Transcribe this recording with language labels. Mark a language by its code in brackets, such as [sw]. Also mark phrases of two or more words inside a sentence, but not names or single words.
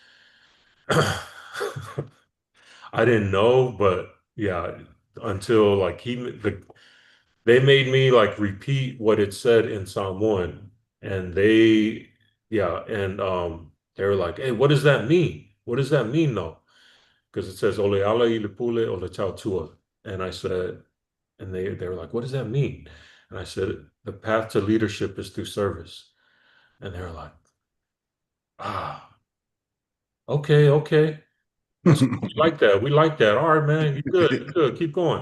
[en] I didn't know, but yeah, until like they made me like repeat what it said in Psalm 1. And yeah, and they were like, "Hey, what does that mean? What does that mean though?" Because it says [sm] Ole ala I le pule o le tautua. [en] And I said, and they were like, "What does that mean?" And I said, "The path to leadership is through service." And they were like, "Ah, okay, okay. That's we like that. We like that. All right, man. You good. You good. Keep going."